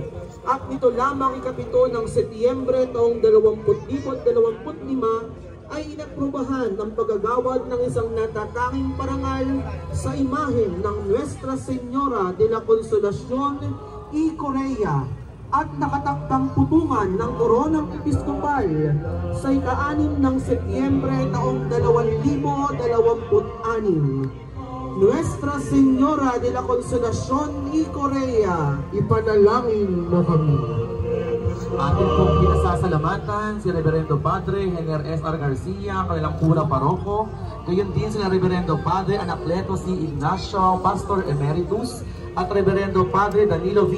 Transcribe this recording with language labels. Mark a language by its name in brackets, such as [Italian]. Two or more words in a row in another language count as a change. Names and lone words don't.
[Filipino] At nito lamang ikapito ng Setyembre taong 2025 ay inaprubahan ng paggagawad ng isang natatanging parangal sa imahen ng Nuestra Señora de la Consolación y Correa at nakatakdang putungan ng koronang episkopal sa ika-6 ng Setyembre taong 2026. Nuestra Señora de la Consolación y Corea, Ipanalangin mo kami. Atin pong pinasasalamatan si Reverendo Padre Henry S.R. Garcia, kanilang pura paroko. Gayon din sila Reverendo Padre Anacleto C. Ignacio, Pastor Emeritus, at Reverendo Padre Danilo V.